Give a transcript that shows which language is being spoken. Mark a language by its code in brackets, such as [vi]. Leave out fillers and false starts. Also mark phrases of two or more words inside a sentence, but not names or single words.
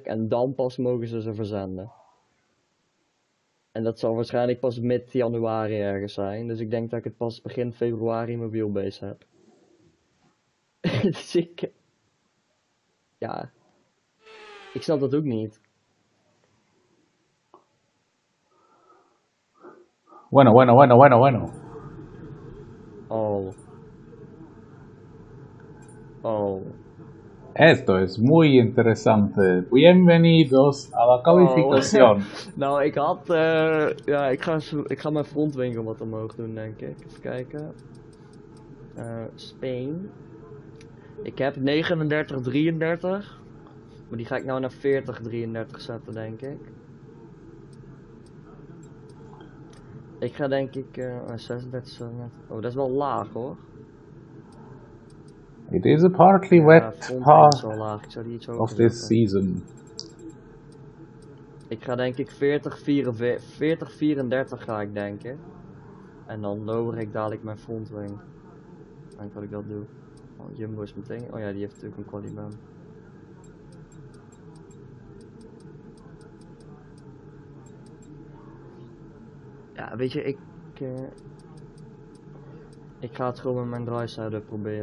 [nl] En dan pas mogen ze verzenden. En dat zal waarschijnlijk pas mid-januari ergens zijn. Dus ik denk dat ik het pas begin februari in mijn wheelbase heb. Dus ja, ik snap dat ook niet. [es] Bueno. Oh. Esto es muy interesante. Bienvenidos a la calificación. [nl] Nou, ja, ik ga mijn frontwinkel wat omhoog doen, denk ik. Even kijken. Spain. Ik heb 39-33. Maar die ga ik nou naar 40-33 zetten, denk ik. Ik ga denk ik 36. Oh, dat is wel laag hoor. [en] It is a partly wet part of this season. [nl] Ik ga denk ik 40-34 ga ik denken. En dan lower ik dadelijk mijn frontwing. Ik denk dat ik dat doe. Oh, Jumbo is meteen. Oh ja, die heeft natuurlijk een qualibaan. Ja, weet je, ik ga het gewoon met mijn draaiside proberen.